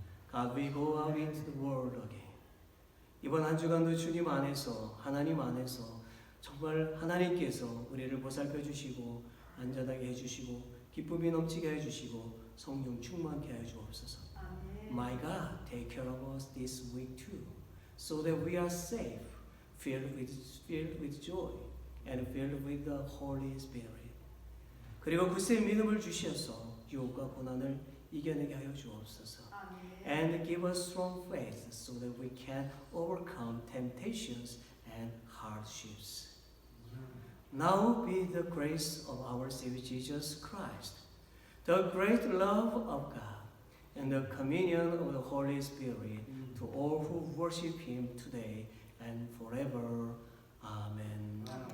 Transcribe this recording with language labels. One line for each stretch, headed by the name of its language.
English: God, we go out into the world again.
Korean: 이번 한 주간도 주님 안에서, 하나님 안에서 정말 하나님께서 우리를 보살펴 주시고 안전하게 해주시고 기쁨이 넘치게 해주시고 성령 충만케 하여 주옵소서.
English: My God, take care of us this week too, so that we are safe, filled with joy, and filled with the Holy Spirit.
Korean: 그리고 굳세 믿음을 주셔서 유혹과 고난을 이겨내게 하여 주옵소서.
English: And give us strong faith so that we can overcome temptations and hardships. Now be the grace of our Savior Jesus Christ, the great love of God, and the communion of the Holy Spirit to all who worship Him today and forever. Amen.